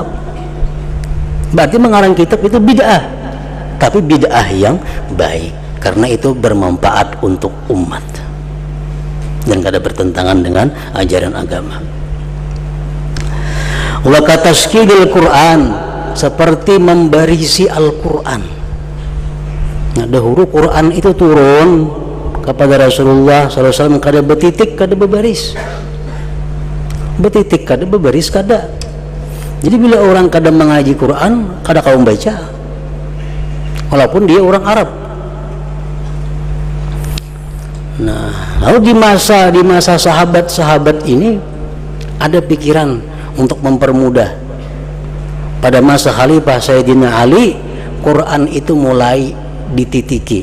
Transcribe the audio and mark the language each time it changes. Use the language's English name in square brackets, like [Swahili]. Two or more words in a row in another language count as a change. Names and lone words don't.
[Indonesian] Berarti mengarang kitab itu bid'ah, tapi bid'ah yang baik karena itu bermanfaat untuk umat dan kada bertentangan dengan ajaran agama. [Arabic] وتشكيل [Indonesian] Quran, seperti membarisi Al-Quran. Nah, dahulu Quran itu turun kepada Rasulullah SAW, [Banjar] kada betitik, kada berbaris. Betitik kada berbaris kada. Jadi bila orang kada mengaji Quran, kada kau membaca, walaupun dia orang Arab. [Indonesian] Nah, lalu di masa sahabat-sahabat ini ada pikiran untuk mempermudah. Pada masa Khalifah Sayyidina Ali, Quran itu mulai dititiki.